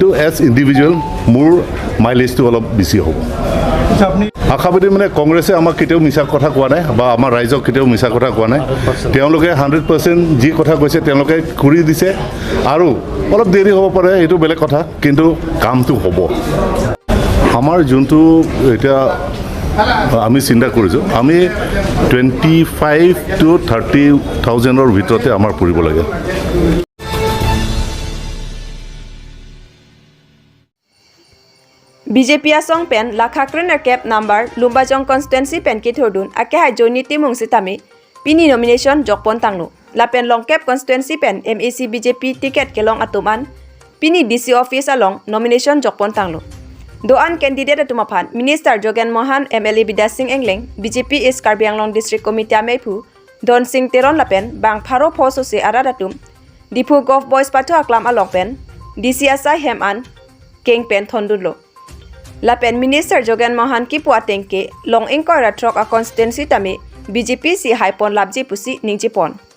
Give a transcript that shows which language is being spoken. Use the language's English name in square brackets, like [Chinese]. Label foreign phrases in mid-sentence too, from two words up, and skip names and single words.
[English] as individual [Assamese] মোৰ মাইলেজটো অলপ বেছি হ'ব আশাবাদী মানে কংগ্ৰেছে আমাক কেতিয়াও মিছা কথা কোৱা নাই বা আমাৰ ৰাইজক কেতিয়াও মিছা কথা কোৱা নাই তেওঁলোকে 100% যি কথা কৈছে তেওঁলোকে কৰি দিছে আৰু অলপ দেৰি হ'ব পাৰে এইটো বেলেগ কথা কিন্তু কামটো হ'ব আমাৰ যোনটো এতিয়া আমি চিন্তা কৰিছোঁ আমি 25 to 30,000ৰ ভিতৰতে আমাৰ পৰিব লাগে [Karbi] Bjp Asong pen lakha krener cap number Lumbajong constituency pen kithur akehai jonney timung sitame Pini nomination jokpon tanglo Lapen longkep constituency pen MEC BJP ticket kelong atuman Pini [English] DC office [Karbi] along nomination jokpon tanglo Doan candidate atumaphan Minister Jogen mohan MLA Bidyasing Engleng BJP is karbi district committee ameiphu dhonsing Teron Lapen bang pharo pho sose arat atum diphu govt pathu aklam along pen Dc Asaihem and king pen thondunlo Lapen Minister Jogen mohan ki puatengke long ingkoi ratrok a constituency tame BJP si haipon labji pusi ningjipon